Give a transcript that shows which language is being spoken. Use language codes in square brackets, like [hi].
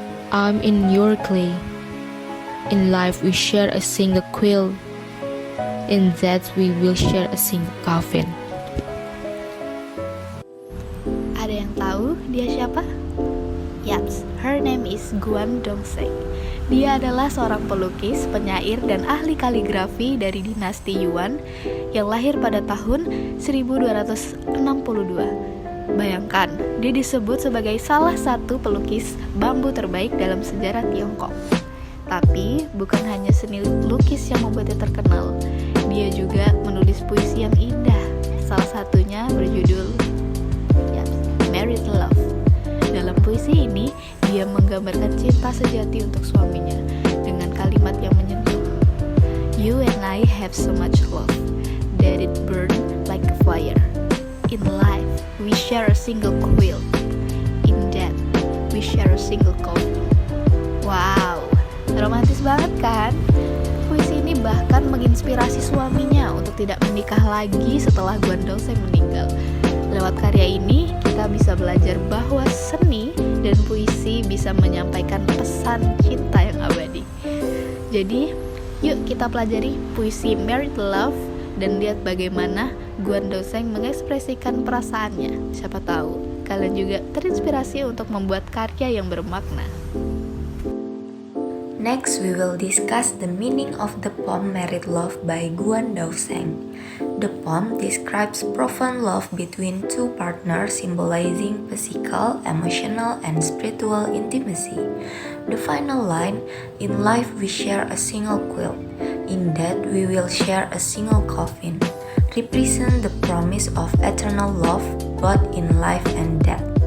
[en] I'm in your clay. In life we share a single quill. In that we will share a single coffin. [id] Ada yang tahu dia siapa? [en] Yaps, her name is Guan Dongsheng. [id] Dia adalah seorang pelukis, penyair, dan ahli kaligrafi dari dinasti Yuan yang lahir pada tahun 1262. Bayangkan, dia disebut sebagai salah satu pelukis bambu terbaik dalam sejarah Tiongkok. Tapi, bukan hanya seni lukis yang membuatnya terkenal, dia juga menulis puisi yang indah. Salah satunya berjudul Married Love. Dalam puisi ini, dia menggambarkan cinta sejati untuk suaminya dengan kalimat yang menyentuh. [en] You and I have so much love that it burn like a fire. In life, we share a single quill. In death, we share a single coffin. [id] Wow, romantis banget kan? Puisi ini bahkan menginspirasi suaminya untuk tidak menikah lagi setelah Guan Dongsheng meninggal. Lewat karya ini, kita bisa belajar bahwa seni dan puisi bisa menyampaikan pesan cinta yang abadi. Jadi, yuk kita pelajari puisi Married Love dan lihat bagaimana Guan Dongsheng mengekspresikan perasaannya. Siapa tahu kalian juga terinspirasi untuk membuat karya yang bermakna. [en] Next, we will discuss the meaning of the poem Married Love by Guan Dongsheng. The poem describes profound love between two partners, symbolizing physical, emotional, and spiritual intimacy. The final line, in life we share a single quill, in death we will share a single coffin, represent the promise of eternal love both in life and death.